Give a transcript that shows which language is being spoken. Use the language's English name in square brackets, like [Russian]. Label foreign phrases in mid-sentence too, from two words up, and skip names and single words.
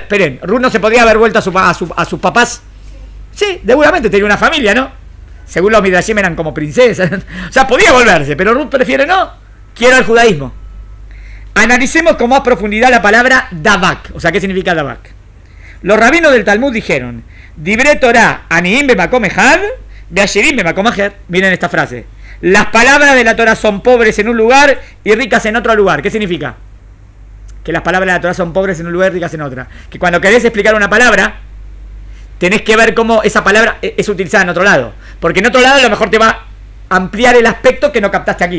[Spanish] Esperen, Ruth no se podría haber vuelto a sus papás. Sí, seguramente tenía una familia, ¿no? Según los Midrashim eran como princesas. O sea, podía volverse, pero Ruth prefiere no. Quiero el judaísmo. Analicemos con más profundidad la palabra Davak. O sea, ¿qué significa Davak? Los rabinos del Talmud dijeron: [Hebrew] Dibre Torah, Aniim bemakom echad, ve'ashirim bemakom acher. [Spanish] Miren esta frase. Las palabras de la Torah son pobres en un lugar y ricas en otro lugar. ¿Qué significa? Que las palabras de la Torah son pobres en un lugar y ricas en otra. Que cuando querés explicar una palabra, tenés que ver cómo esa palabra es utilizada en otro lado. Porque en otro lado a lo mejor te va a ampliar el aspecto que no captaste aquí.